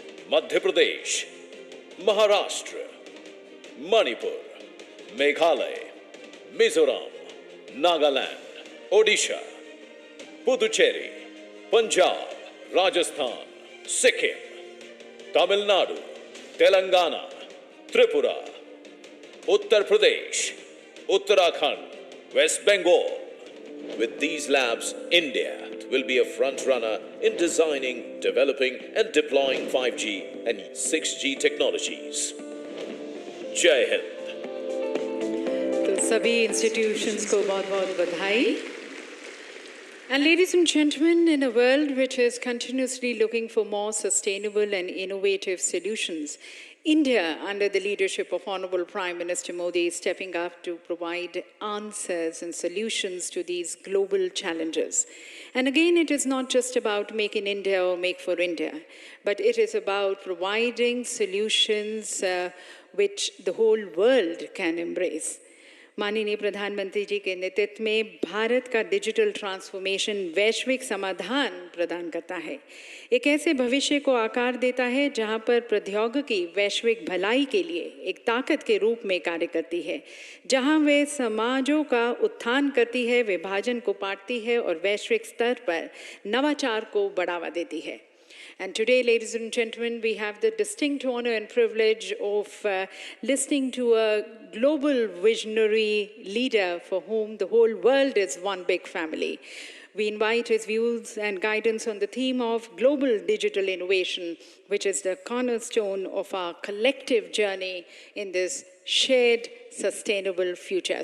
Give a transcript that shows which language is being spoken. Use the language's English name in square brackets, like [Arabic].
[English] Madhya Pradesh, Maharashtra, Manipur, Meghalaya, Mizoram, Nagaland, Odisha, Puducherry, Punjab, Rajasthan, Sikkim, Tamil Nadu, Telangana, Tripura, Uttar Pradesh, Uttarakhand, West Bengal. With these labs, India will be a front runner in designing, developing and deploying 5G and 6G technologies. Jai Hind. [Hindi] तो सभी institutions को बहुत-बहुत बधाई. [English] And ladies and gentlemen, in a world which is continuously looking for more sustainable and innovative solutions, India, under the leadership of Honorable Prime Minister Modi, is stepping up to provide answers and solutions to these global challenges. And again, it is not just about Make in India or Make for India, but it is about providing solutions which the whole world can embrace. [Hindi] माननीय प्रधानमंत्री जी के नेतृत्व में भारत का digital transformation वैश्विक समाधान प्रदान करता है, एक ऐसे भविष्य को आकार देता है जहां पर प्रौद्योगिकी वैश्विक भलाई के लिए एक ताकत के रूप में कार्य करती है, जहां वे समाजों का उत्थान करती है, विभाजन को पाटती है और वैश्विक स्तर पर नवाचार को बढ़ावा देती है. [English] And today, ladies and gentlemen, we have the distinct honor and privilege of listening to a global visionary leader for whom the whole world is one big family. We invite his views and guidance on the theme of global digital innovation, which is the cornerstone of our collective journey in this shared sustainable future.